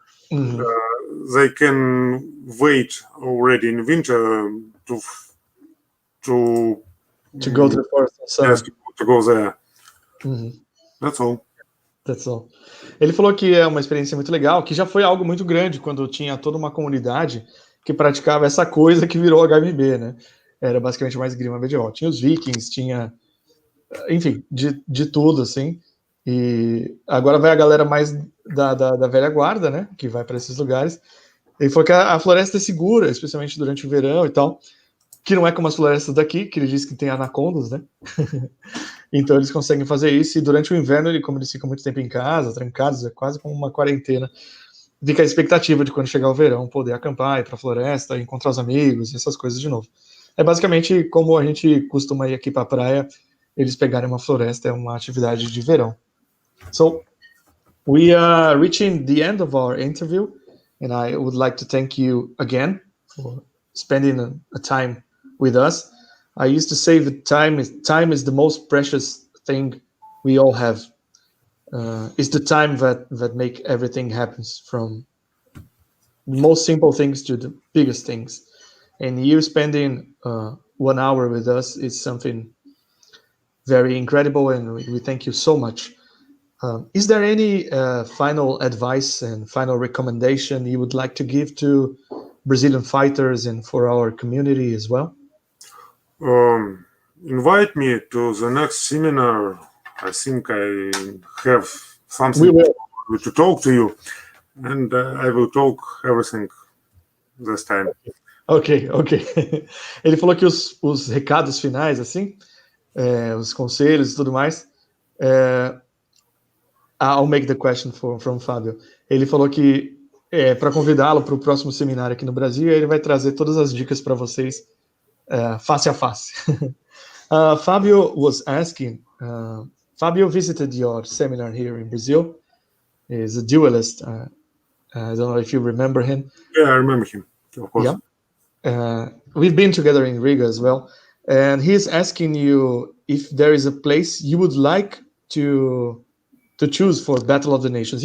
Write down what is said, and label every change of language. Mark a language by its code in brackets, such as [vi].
[en] They can wait already in winter to to go to the forest in summer. yes, to go there. Uhum. That's all. That's all. [pt] Ele falou que é uma experiência muito legal, que já foi algo muito grande quando tinha toda uma comunidade que praticava essa coisa que virou HMB, né? Era basicamente uma esgrima medieval. Tinha os vikings, tinha, enfim, de tudo, assim. E agora vai a galera mais da velha guarda, né? Que vai para esses lugares. Ele falou que a floresta é segura, especialmente durante o verão e tal. Que não é como as florestas daqui, que ele diz que tem anacondas, né? Então eles conseguem fazer isso, e durante o inverno, como eles ficam muito tempo em casa, trancados, é quase como uma quarentena, fica a expectativa de quando chegar o verão, poder acampar, ir pra floresta, encontrar os amigos, essas coisas de novo. É basicamente como a gente costuma ir aqui pra praia, eles pegarem uma floresta, é uma atividade de verão. [en] So, we are reaching the end of our interview, and I would like to thank you again for spending a time with us. I used to say that time is the most precious thing we all have. It's the time that make everything happens, from the most simple things to the biggest things. And you spending 1 hour with us is something very incredible, and we thank you so much. Is there any final advice and final recommendation you would like to give to Brazilian fighters and for our community as well? Invite me to the next seminar. I think I have something to talk to you, and I will talk everything this time. Ok. [pt] Ele falou que os recados finais, assim, os conselhos e tudo mais, [en] I'll make the question from Fábio. [pt] Ele falou que para convidá-lo para o próximo seminário aqui no Brasil, ele vai trazer todas as dicas para vocês face a face. [en] Fabio was asking, Fabio visited your seminar here in Brazil. He's a duelist. I don't know if you remember him. Yeah, I remember him, of course. Yeah. We've been together in Riga as well. And he's asking you if there is a place you would like to choose for Battle of the Nations.